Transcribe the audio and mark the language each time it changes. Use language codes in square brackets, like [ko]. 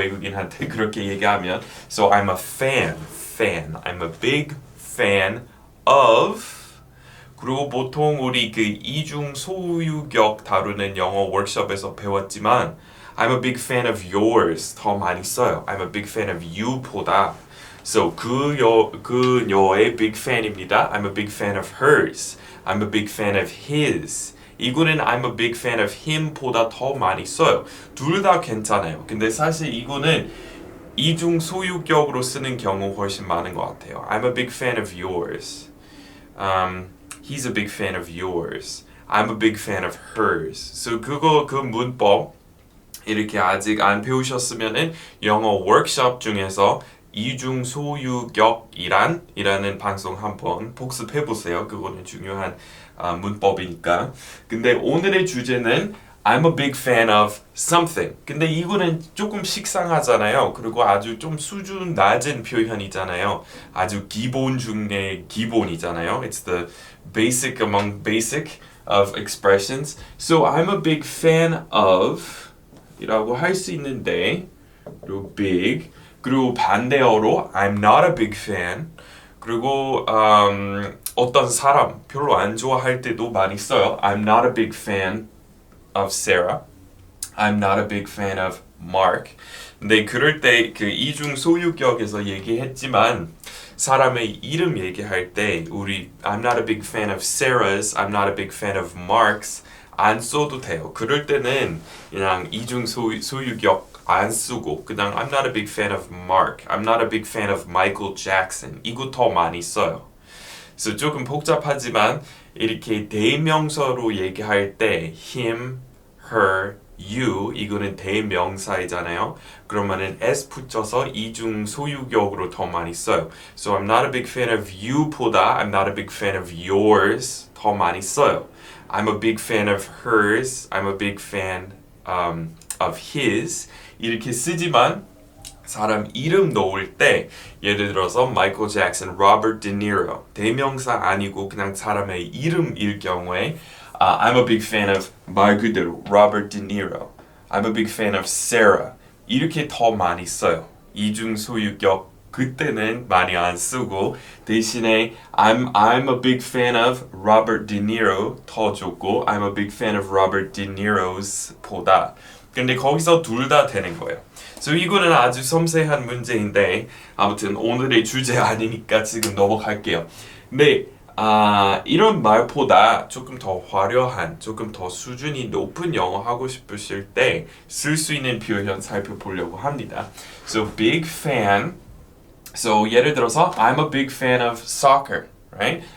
[ko] 외국인한테 그렇게 얘기하면 [en] So I'm a fan. I'm a big fan of [ko] 그리고 보통 우리 그 이중 소유격 다루는 영어 워크숍에서 배웠지만 [en] I'm a big fan of yours [ko] 더 많이 써요. [en] I'm a big fan of you보다 So [ko] 그녀의 [en] big fan입니다. I'm a big fan of hers. I'm a big fan of his. [ko] 이거는 [en] I'm a big fan of him보다 [ko] 더 많이 써요. 둘 다 괜찮아요. 근데 사실 이거는 이중 소유격으로 쓰는 경우 훨씬 많은 것 같아요. [en] I'm a big fan of yours. He's a big fan of yours. I'm a big fan of hers. [ko] So 그 문법 이렇게 아직 안 배우셨으면은 영어 워크숍 중에서 이중 소유격이라는 방송 한번 복습해 보세요. 그거는 중요한 문법이니까. 근데 오늘의 주제는 [en] I'm a big fan of something. [ko] 근데 이거는 조금 식상하잖아요. 그리고 아주 좀 수준 낮은 표현이잖아요. 아주 기본 중에 기본이잖아요. [en] It's the basic among basic of expressions. So I'm a big fan of [ko] 이라고 할 수 있는데 그리고 big 그리고 반대어로 [en] I'm not a big fan [ko] 그리고 어떤 사람 별로 안 좋아할 때도 많이 써요. [en] I'm not a big fan of Sarah. I'm not a big fan of Mark. [ko] 근데 그럴 때 그 이중 소유격에서 얘기했지만 사람의 이름 얘기할 때 우리 [en] I'm not a big fan of Sarah's, I'm not a big fan of Mark's [ko] 안 써도 돼요. 그럴 때는 그냥 이중 소유격 안 쓰고 그냥 [en] I'm not a big fan of Mark, I'm not a big fan of Michael Jackson [ko] 이거 더 많이 써요. 그래서 조금 복잡하지만 이렇게 대명사로 얘기할 때 him, her, you 이거는 대명사이잖아요. 그러면은 s 붙여서 이중 소유격으로 더 많이 써요. [en] So I'm not a big fan of you보다 I'm not a big fan of yours [ko] 더 많이 써요. [en] I'm a big fan of hers. I'm a big fan of his. [ko] 이렇게 쓰지만 사람 이름 넣을 때 예를 들어서 마이클 잭슨, 로버트 디니로 대명사 아니고 그냥 사람의 이름일 경우에 [en] I'm a big fan of [ko] 말 그대로 로버트 디니로 [en] I'm a big fan of Sarah [ko] 이렇게 더 많이 써요. 이중 소유격 그때는 많이 안 쓰고 대신에 [en] I'm a big fan of Robert De Niro [ko] 더 좋고 [en] I'm a big fan of Robert De Niro's [ko] 보다 근데 거기서 둘 다 되는 거예요. So 이거는 아주 섬세한 문제인데 아무튼 오늘의 주제 아니니까 지금 넘어갈게요. 근데 이런 말보다 조금 더 화려한, 조금 더 수준이 높은 영어 하고 싶으실 때 쓸 수 있는 표현 살펴보려고 합니다. [en] So big fan. So [ko] 예를 들어서 [en] I'm a big fan of soccer, right?